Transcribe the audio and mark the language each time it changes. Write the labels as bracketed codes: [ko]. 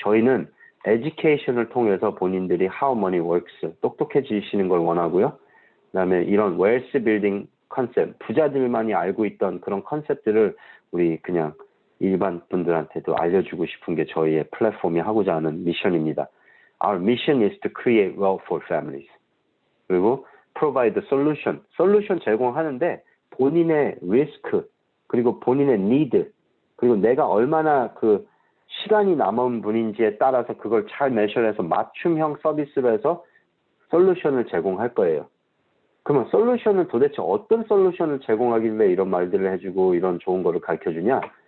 [ko] 저희는 education을 통해서 본인들이 how money works 똑똑해지시는 걸 원하고요. 그다음에 이런 wealth building 컨셉, 부자들만이 알고 있던 그런 컨셉들을 우리 그냥 일반 분들한테도 알려주고 싶은 게 저희의 플랫폼이 하고자 하는 미션입니다. [en] Our mission is to create wealth for families. [ko] 그리고 [en] provide the solution. [ko] 솔루션 제공하는데 본인의 리스크, 그리고 본인의 need, 그리고 내가 얼마나 그 시간이 남은 분인지에 따라서 그걸 잘 매셔해서 맞춤형 서비스로 해서 솔루션을 제공할 거예요. 그러면 솔루션은 도대체 어떤 솔루션을 제공하길래 이런 말들을 해주고 이런 좋은 거를 가르쳐주냐?